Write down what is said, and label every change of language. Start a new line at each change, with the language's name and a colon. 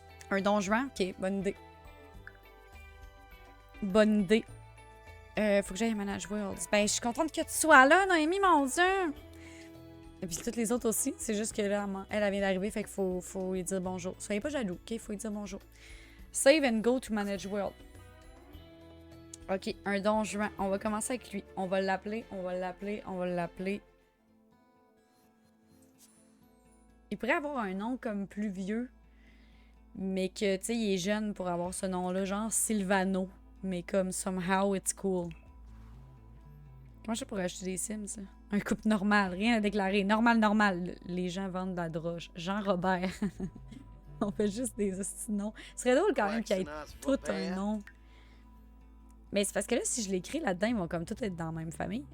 French: Un donjon? Ok, bonne idée. Bonne idée. Faut que j'aille à Manage Worlds. Ben, je suis contente que tu sois là, Noémie, mon Dieu! Et puis toutes les autres aussi. C'est juste que là, elle vient d'arriver, fait qu'il faut lui dire bonjour. Soyez pas jaloux, ok? Faut lui dire bonjour.
English: Save and go to Manage World.
French: Ok, un donjon. On va commencer avec lui. On va l'appeler, on va l'appeler, on va l'appeler. Il pourrait avoir un nom comme plus vieux, mais que, tu sais, il est jeune pour avoir ce nom-là, genre Sylvano. Mais comme
English: somehow it's cool.
French: Comment je fais pour acheter des Sims, ça? Un couple normal, rien à déclarer. Normal, normal. Les gens vendent de la droge. Jean-Robert. On fait juste des noms. Ce serait drôle quand même qu'il y ait tout un nom. Mais c'est parce que là, si je l'écris là-dedans, ils vont comme tous être dans la même famille.